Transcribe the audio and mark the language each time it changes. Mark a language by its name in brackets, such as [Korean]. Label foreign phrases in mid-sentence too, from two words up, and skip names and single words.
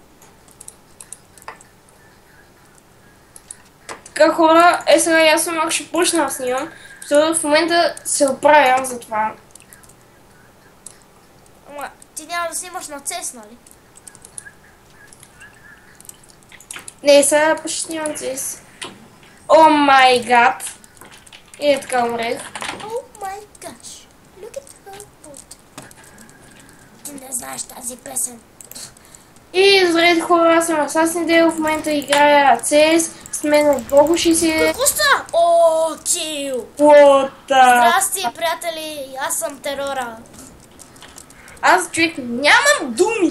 [Bulgarian] Така хора, сега аз съм малко ще почна да снимам, защото в момента се оправям за това. Ама ти няма да снимаш на CS, нали? Не, сега почти снимам CS. [English] Oh my god! [Bulgarian] И така умрех. [English] Oh my gosh, look at her foot. [Bulgarian] Ти не знаеш тази песен. И здравейте хора, аз съм Assassin Devil, в момента играя CS, с мен от Bogo60. Какво става? О, кил! [English] What? [Bulgarian] Здрасти, приятели, аз съм Терора. Аз, човек, нямам думи!